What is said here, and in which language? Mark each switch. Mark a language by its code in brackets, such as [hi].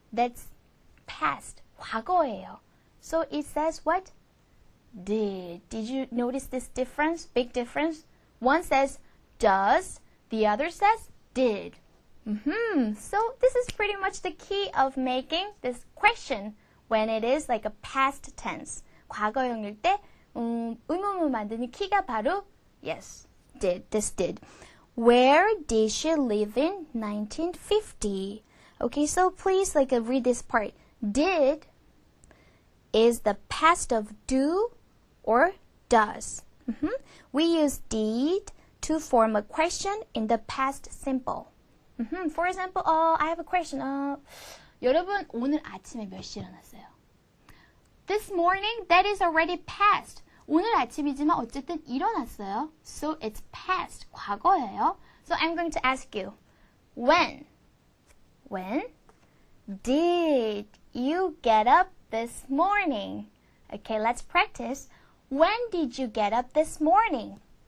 [en] That's past. [ko] 과거예요. [en] So it says what? Did you notice this difference? Big difference? One says does, the other says did. So this is pretty much the key of making this question when it is like a past tense. 과거형일 때 의문문 만드는 키가 바로 yes, did. This did. Where did she live in 1950? Okay, so please read this part. Did is the past of do or does. We use did to form a question in the past simple. For example, I have a question. [ko] 여러분 오늘 아침에 몇 시에 일어났어요? [en] This morning, that is already past. [ko] 오늘 아침이지만 어쨌든 일어났어요. [en] So it's past. [ko] 과거예요. [en] So I'm going to ask you, when did you get up this morning? Okay, let's practice. When did you get up this morning?